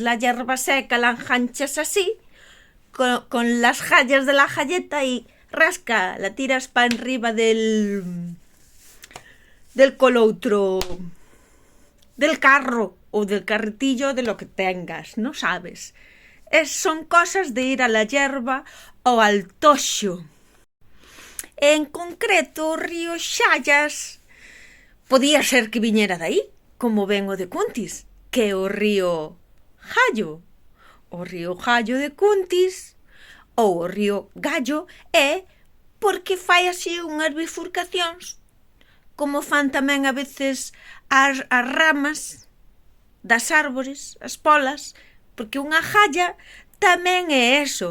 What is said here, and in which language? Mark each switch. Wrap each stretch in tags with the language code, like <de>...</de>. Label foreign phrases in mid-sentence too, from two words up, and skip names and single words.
<es>La hierba seca, la enganchas así con las jallas de la galleta y rasca, la tiras para arriba del coloutro, del carro o del carretillo, de lo que tengas, ¿no sabes? Son cosas de ir a la hierba o al toxo.</es> <gl>En concreto, o río Xallas podía ser que viñera dai, como ven o de Cuntis, que é o río Jallo. O río Jallo de Cuntis ou o río Gallo é porque fai así unhas bifurcacións, como fan tamén a veces as ramas das árbores, as polas, porque unha jalla tamén é eso.</gl>